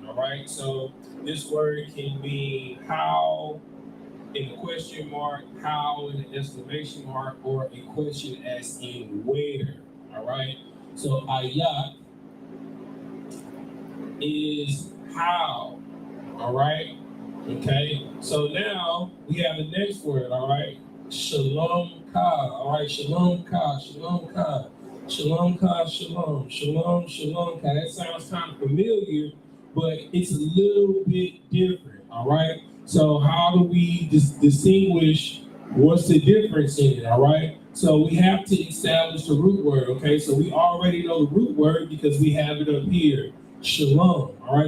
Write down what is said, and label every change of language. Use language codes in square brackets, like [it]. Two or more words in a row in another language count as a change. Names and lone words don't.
[en] All right, so this word can mean how in a question mark, how in an exclamation mark, or a question as in where. All right, so ayat is how. All right, okay, so now we have the next word. All right, [he] shalom ka. [en] All right, [he] shalom ka, shalom ka. Shalom ka, shalom, shalom, shalom ka. [en] That sounds kind of familiar, but it's a little bit different, all right? So how do we distinguish what's the difference in it, all right? So we have to establish the root word, okay? So we already know the root word because we have it up here, shalom, all right?